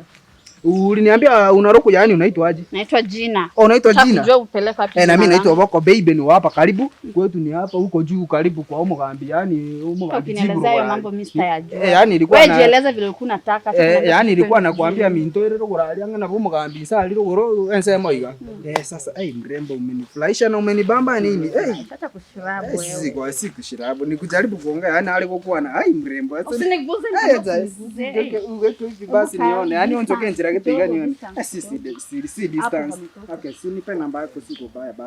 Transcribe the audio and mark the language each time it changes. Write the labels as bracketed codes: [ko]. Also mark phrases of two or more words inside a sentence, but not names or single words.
[sw] Uliniambia unaruku yaani unaitwaje? Naitwa Jina. Unaitwa Jina? Unajua upeleka wapi? Na mimi naitwa Boko Baby ni hapa karibu. Kwetu ni hapa huko juu karibu kwa Omo Gambi yaani Omo Gambi. Ukinieleza hiyo mambo mimi sitayajua. Yaani ilikuwa wewe jieleza vile ulikuwa unataka. Yaani ilikuwa nakwambia minto ile kuralia ngana Omo Gambi saa lilo goro [guz] ense moiga. [sw] Sasa mrembo umenifurahisha na umenibamba nini? Acha kushirabu wewe. Si kushirabu ni kujaribu kuongea yaani alikokuwa na mrembo. Usiniguze. Basi nione yaani onjoke njira kipiga nione. Si distance. Okay, si nipe namba yako siko baya basi.